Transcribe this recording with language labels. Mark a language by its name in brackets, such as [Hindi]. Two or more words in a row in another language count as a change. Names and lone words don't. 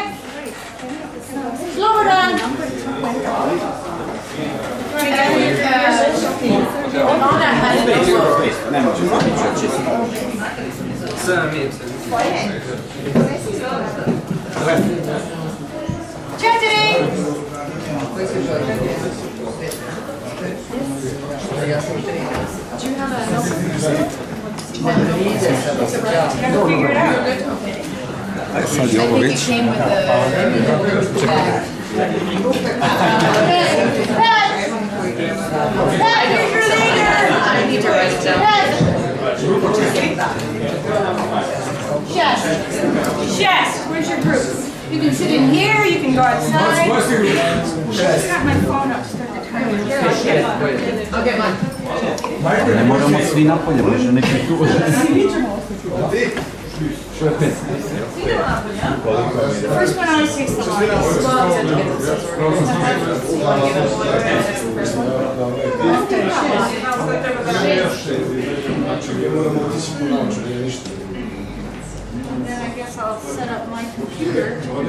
[English] Slow down. Chastity! Do you have a Figure it out. [Serbian] Sad je ovo već. [English] I need to write it down. Chest. Chest. Where's your group? You can sit in here, you can go outside. I got my phone up. I'll get mine. [Serbian] Ne moramo svi napolje, može neki tu. [English] First one always takes the longest. And then I guess I'll set up my computer.